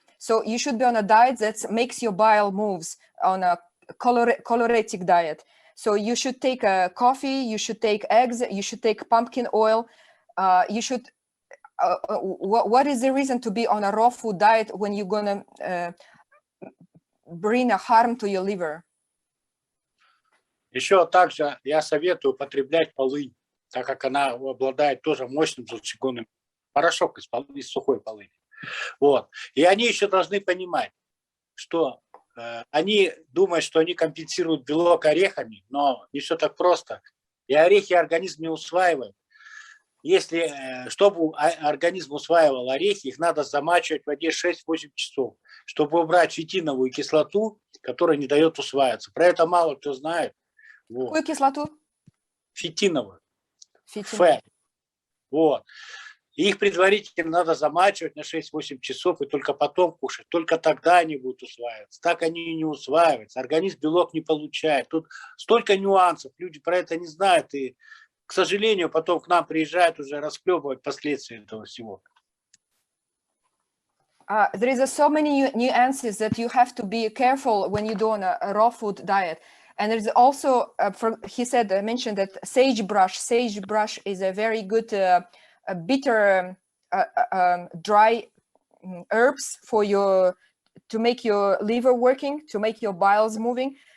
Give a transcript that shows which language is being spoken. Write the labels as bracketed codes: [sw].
[en] So you should be on a diet that makes your bile moves, on a choleritic diet. So you should take a coffee, you should take eggs, you should take pumpkin oil. You should, what is the reason to be on a raw food diet when you're gonna bring a harm to your liver? [ru] Еще также я советую употреблять полынь, так как она обладает тоже мощным желчегонным порошок из сухой полыни. Вот. И они еще должны понимать, что они думают, что они компенсируют белок орехами, но не все так просто. И орехи организм не усваивает. Если, чтобы организм усваивал орехи, их надо замачивать в воде 6-8 часов, чтобы убрать фитиновую кислоту, которая не дает усваиваться. Про это мало кто знает. Вот. Какую кислоту? Фитиновую. Фитин. Вот. И их предварительно надо замачивать на 6-8 часов и только потом кушать. Только тогда они будут усваиваться. Так они и не усваиваются. Организм белок не получает. Тут столько нюансов. Люди про это не знают. И, к сожалению, потом к нам приезжают уже расхлебывать последствия этого всего. [en] There is so many nuances that you have to be careful when you do on a raw food diet. And there's also, he said, mentioned that sagebrush. Sagebrush is a very good bitter, dry herbs for to make your liver working, to make your biles moving.